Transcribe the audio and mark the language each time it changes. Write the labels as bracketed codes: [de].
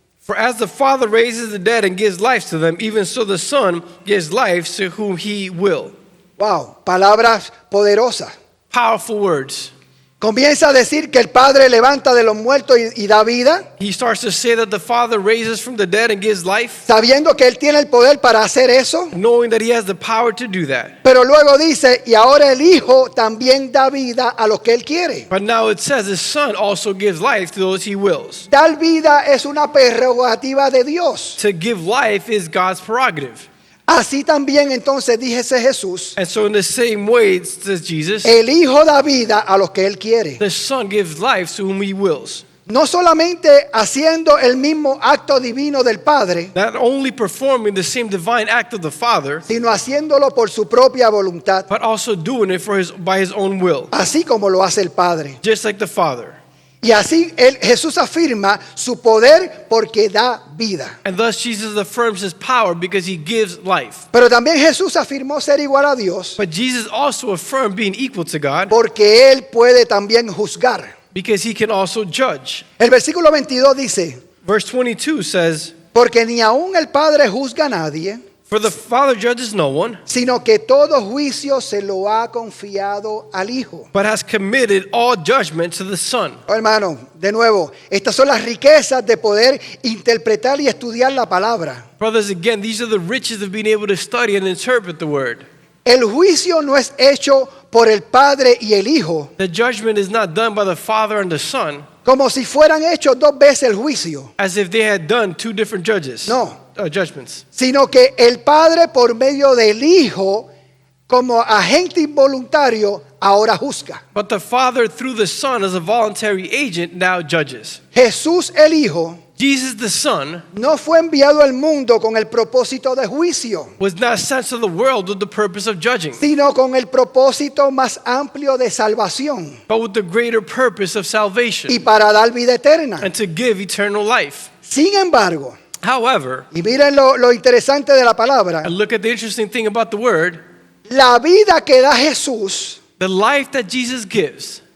[en] For as the Father raises the dead and gives life to them, even so the Son gives life to whom he will. [es] Wow, palabras poderosas. [en] Powerful words. [es] Comienza a decir que el Padre levanta de los muertos y da vida, [en] He starts to say that the Father raises from the dead and gives life, [es] sabiendo que Él tiene el poder para hacer eso. [en] knowing that he has the power to do that. [es] Pero luego dice, y ahora el Hijo también da vida a los que Él quiere. [en] But now it says his Son also gives life to those he wills. [es] Dar vida es una prerrogativa de Dios. [en] To give life is God's prerogative. [es] Así también entonces dijese Jesús, [en] And so in the same way, says Jesus, [es] el Hijo da vida a los que Él quiere. [en] the Son gives life to whom he wills. [es] No solamente haciendo el mismo acto divino del Padre, [en] Not only performing the same divine act of the Father, [es] sino haciéndolo por su propia voluntad, [en] but also doing it by his own will, [es] así como lo hace el Padre. [en] just like the Father. [es] Y así Jesús afirma su poder porque da vida. [en] And thus Jesus affirms his power because he gives life. [es] Pero también Jesús afirmó ser igual a Dios [en] But Jesus also affirmed being equal to God [es] porque Él puede también juzgar. [en] because he can also judge. [es] El versículo 22 dice, [en] Verse 22 says, [es] porque ni aun el Padre juzga a nadie, [en] for the Father judges no one, [es] sino que todo juicio se lo ha confiado al Hijo. [en] but has committed all judgment to the Son. [es] Oh, hermano, de nuevo, estas son las riquezas de poder interpretar y estudiar la palabra. [en] Brothers, again, these are the riches of being able to study and interpret the word. [es] El juicio no es hecho por el Padre y el Hijo, [en] The judgment is not done by the Father and the Son [es] como si fueran hechos dos veces el juicio. [en] as if they had done two different judgments. [es] Sino que el Padre por medio del Hijo, como agente involuntario, ahora juzga. [en] But the Father, through the Son, as a voluntary agent, now judges. [es] Jesús el Hijo [en] Jesus, the Son, [es] no fue enviado al mundo con el propósito de juicio, [en] was not sent to the world with the purpose of judging, [es] sino con el propósito más amplio de salvación [en] but with the greater purpose of [es] y [en] salvation [es] para dar vida eterna. [en] and to give eternal life. [es] Sin embargo, [en] However, [es] y miren lo interesante de la palabra, [en] and look at the interesting thing about the word, [es] la vida que da Jesús [en] the life that Jesus gives,